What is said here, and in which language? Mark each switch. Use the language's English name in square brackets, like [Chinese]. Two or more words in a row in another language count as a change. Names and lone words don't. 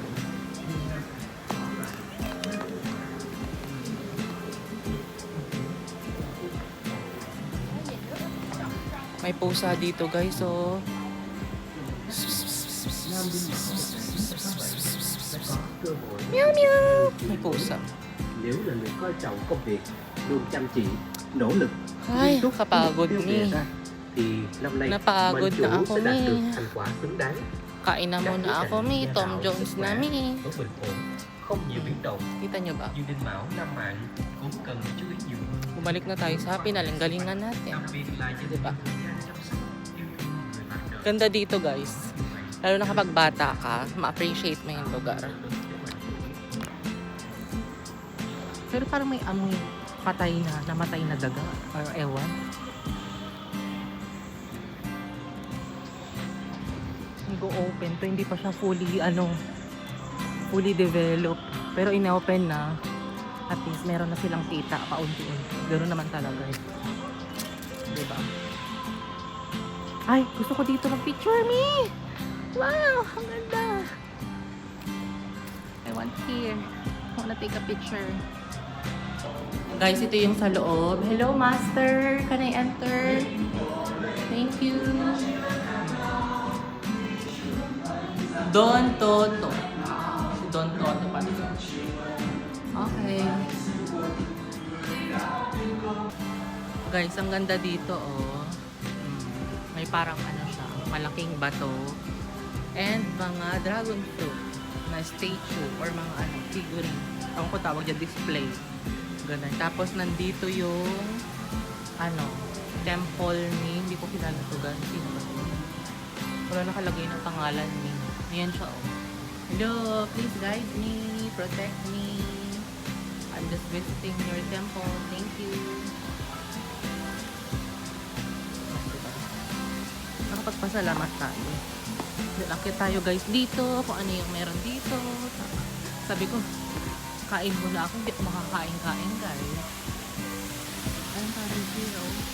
[Filipino] May pusa dito, guys, so meow meow. May pusa. [Vietnamese] Nếu là người coi trọng công việc, luôn chăm chỉ, nỗ lực, [Filipino] Ay, [Vietnamese] nghiêm túc với [Filipino] kapagod [Vietnamese] mục tiêu đề [Filipino] ni. [Vietnamese] ra, thì năm nay [Filipino] Napagod [Vietnamese] mình chủ [Filipino] na ako, [Vietnamese] sẽ đạt [Filipino] mi. [Vietnamese] được thành quả xứng đáng. [Filipino] Kain na [Vietnamese] Các [Filipino] muna [Vietnamese] quyết [Filipino] ako, [Vietnamese] định [Filipino] mi. [Vietnamese] gia [Filipino] Tom [Vietnamese] đạo, [Filipino] Jones [Vietnamese] sức [Filipino] na, [Vietnamese] khỏe [Filipino] mi. [Vietnamese] vẫn bình ổn, không nhiều biến động. [Filipino] Kita nyo ba? [Vietnamese] Như đinh mão năm mạng cũng cần chú ý nhiều hơn. [Filipino] Bumalik na tayo sa pinaling-galingan natin. [Vietnamese] Đặc biệt là gia đình [Filipino] Diba? [Vietnamese] thời gian chăm sóc, yêu thương người bạn đời. [Filipino] Ganda dito, guys. Lalo na kapag bata ka, ma-appreciate mo yung lugar. Pero parang may amoy patay na, namatay na daga. Or ewan. Nag-open to, hindi pa siya [English] fully, fully developed. [Filipino] Pero in-open na. At least meron na silang kita paunti-unti. Ganoon naman talaga eh. Diba? Ay, gusto ko dito mag-picture me! Wow! Ang ganda! [English] I want here. I wanna take a picture. [Filipino] Guys, ito yung sa loob. [English] Hello, master! Can I enter? Thank you! [Filipino] Don Toto. Si Don Toto pa dito. Okay. Guys, ang ganda dito, oh. May parang ano siya, malaking bato. And mga [English] dragon fruit [Filipino] na statue or mga ano, figurine. Ang ko tawag dyan, display. Ganun. Tapos nandito yung ano, temple ni, hindi ko kilala ito, guys. Sino ba ito? Wala nakalagay ng pangalan ni. Ayan siya, oh. [English] Hello, please guide me, protect me. I'm just visiting your temple. Thank you. [Filipino] Nakapagpasalamat tayo. Lakit tayo guys dito, kung ano yung meron dito. Sabi ko, kain muna ako, hindi ako makakain-kain guys. Ayun parang zero.